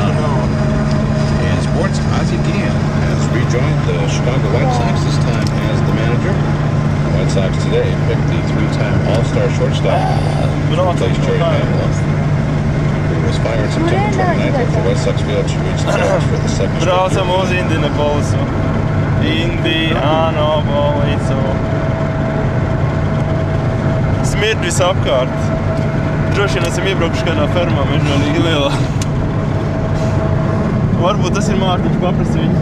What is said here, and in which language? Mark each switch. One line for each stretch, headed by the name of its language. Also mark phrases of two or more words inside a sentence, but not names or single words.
English: And sports, Ozzie Guillen has rejoined the Chicago White Sox, this time as the manager. The White Sox today picked the 3-time All-Star shortstop, replaced Jerry Manuel, who was fired September 29th after the White Sox failed to reach the playoffs for the second straight year.
Latvian: Braucam uz Indianapolisu. Indianapolisu. Smird visapkārt. Droši vien esam iebraukuši kādā fermā mežonīgi lielā. Varbūt tas ir Mārtiņš, paprasti viņu.